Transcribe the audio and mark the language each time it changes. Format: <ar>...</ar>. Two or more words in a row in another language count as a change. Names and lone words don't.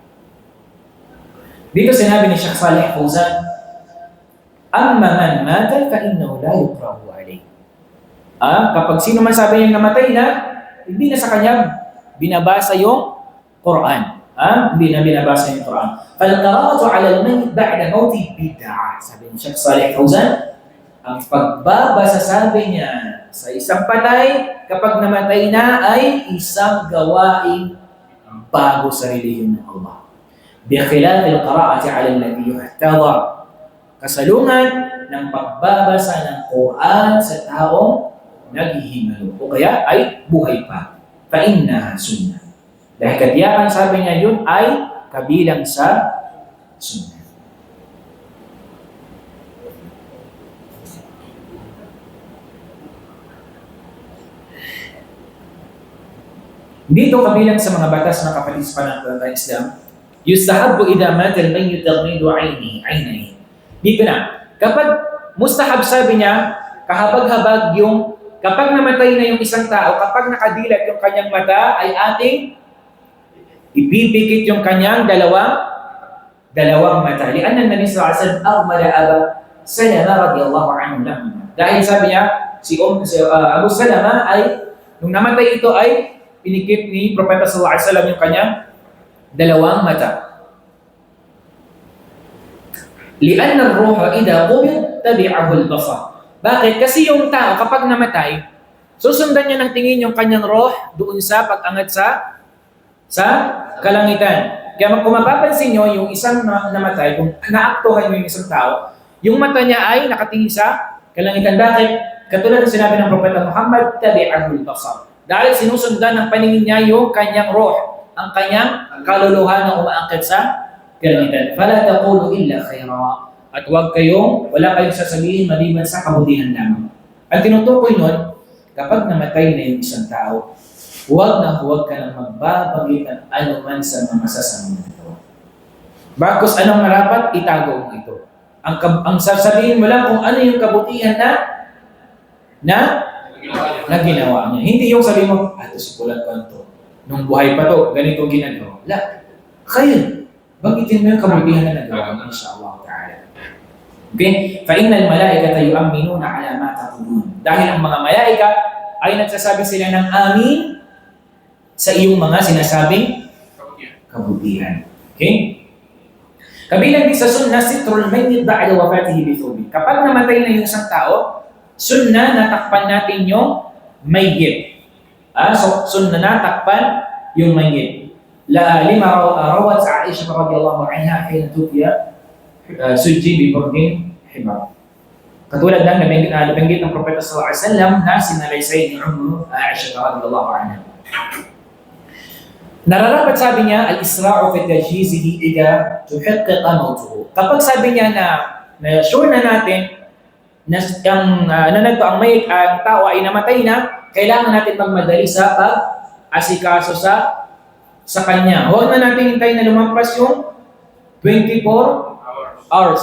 <tl>Dito sinabi ni Sheikh Saleh Fawzan,</tl> <ar>أما من مات فإنه لا يقرأ عليه.</ar> <tl>Kapag sino man sabi niya namatay na, hindi na sa kanya binabasa yung Quran. Hindi na binabasa yung Quran.</tl> <ar>فالقراءة على الميت بعد موته بدعة.</ar> <tl>Sabi ni Sheikh Saleh Fawzan, ang pagbabasa sabi niya sa isang patay kapag namatay na ay isang gawain bago sa relihiyon ng Allah.</tl> <ar>بخلاف القراءة على الذي يحتضر.</ar> <tl>Kasalungan ng pagbabasa ng Quran sa taong naghihingalo o kaya ay buhay pa.</tl> <ar>فإنها سنة.</ar> <tl>Dahil katiyakan sabi niya yun ay kabilang sa sunnah. Dito kabilang sa mga batas na kapatid sa pananampalatayang Islam,</tl> <ar>يستحب إذا مات الميت تغميض عينيه.</ar> <tl>Dito na, kapag mustahab sabi niya, kahabag-habag yung kapag namatay na yung isang tao, kapag nakadilat yung kanyang mata, ay ating ipipikit yung kanyang dalawang mata.</tl> <ar>لأن النبي صلى الله عليه وسلم أغمض أبا سلمة رضي الله عنه له.</ar> <tl>Dahil sabi niya, si Abu Salama ay, nung namatay ito ay pinikit ni Propeta</tl> <ar>صلى الله عليه وسلم</ar> <tl>yung kanyang dalawang mata.</tl> <ar>لأن الروح إذا قبض تبعه البصر.</ar> <tl>Bakit? Kasi yung tao kapag namatay, susundan niya ng tingin yung kanyang roh doon sa pag-angat sa kalangitan. Kaya kung mapapansin niyo, yung isang namatay, kung naaktuhan niyo yung isang tao, yung mata niya ay nakatingin sa kalangitan. Bakit? Katulad ng sinabi ng Propeta Muhammad,</tl> <ar>تبعه البصر.</ar> <tl>Dahil sinusundan ng paningin niya yung kanyang roh, ang kanyang kaluluha na umaangkat sa kalangitan.</tl> <ar>فلا تقولوا إلا خيرا.</ar> <tl>At wala kayong sasabihin maliban sa kabutihan lamang. Ang tinutukoy nun, kapag namatay na yung isang tao, huwag ka nang magbabanggit ng anuman sa mga masasamang ito. Bakos anong marapat, itago mo ito. Ang sasabihin mo lang kung ano yung kabutihan na ginawa niya. Hindi yung sabihin mo, ito si Pulat Kanto. Nung buhay pa to, ganito ginagawa. Kayo, banggitin mo yung kabutihan na nagawa mo,</tl> <ar>إن شاء الله تعالى.</ar> <tl>Okay?</tl> <ar>فَإِنَّ الْمَلَائِكَةَ يُؤَمِّنُونَ عَلَى مَا تَقُولُونَ.</ar> <tl>Dahil ang mga malaika ay nagsasabi sila ng amin sa iyong mga sinasabing kabutihan. Okay? Kabilang din sa sunnah,</tl> <ar>ستر الميت بعد وفاته بثوب.</ar> <tl>Kapag namatay na yung isang tao, sunnah na takpan natin yung mayyit. So, sunnah na takpan yung mayyit.</tl> <ar>لما روت عائشة رضي الله عنها حين توفي سجي ببرد حبرة.</ar> <tl>Katulad ng nabanggit ng Propeta</tl> <ar>صلى الله عليه وسلم</ar> <tl>na sinalaysay ni Aisha</tl> <ar>رضي الله عنها.</ar> <tl>Nararapat sabi niya,</tl> <ar>الإسراع في تجهيزه إذا تحقق موته.</ar> <tl>Kapag sabi niya na sure na natin na ang may tao ay namatay na, kailangan natin magmadali sa pag-asikaso sa kanya. Huwag na natin hintayin na lumampas yung 24 hours.</tl>